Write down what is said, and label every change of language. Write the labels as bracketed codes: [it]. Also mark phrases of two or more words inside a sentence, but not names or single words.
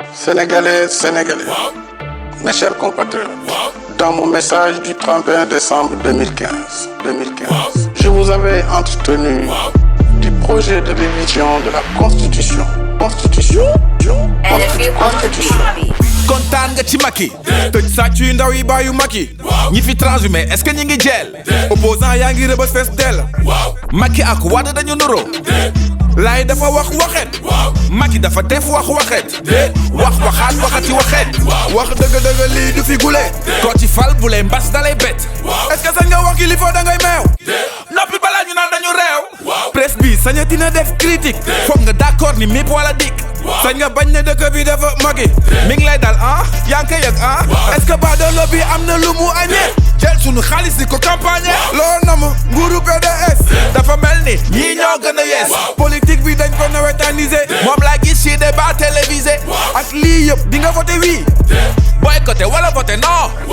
[fr] Sénégalais, Sénégalais, mes chers compatriotes, dans mon message du trente et un décembre deux mille quinze, deux mille quinze, je vous avais entretenu du projet de révision de la Constitution. Constitution. [wo] L F U Constitution. Kontaan nga ci Macky. Tëj sàcc yu ndaw yi bàyyu Macky. Ñi fi transhumé, [fr] est-ce que [wo] ñi ngi jeel? Opposant yaa ngi rëbës fees dell. Macky ak Wade dañu nuroo. Laay dafa wax waxet. Macky dafa def wax waxet. Déet, wax waxaat waxati waxet. Wax dëgg-dëgg lii du fi gule. Ko ci fal bu lay mbas da lay bett. [fr] Est-ce que [wo] sañ nga wax kilifa da ngay meew? Noppi balaa ñu naan dañu réew. Presse bi sañati na def critique. Foog nga d'accord ni mip wala dik. Sañ nga bañ ne dëkk bi dafa magi. Mi ngi lay dal ah, yaa ngi koy yëg ah. [fr] Est-ce que [wo] baadoolo bi am na lu mu añee? Jël sunu xaalis di ko campagne. Loo nam nguuru P D S. Dafa mel ni ñii ñoo gën a yees. Politique bi dañ ko nawetanisé. Moom laa gis ci [fr] débat télévisé. [wo] Ak lii yëpp di nga [fr] voté oui. Boycotté wala voté non.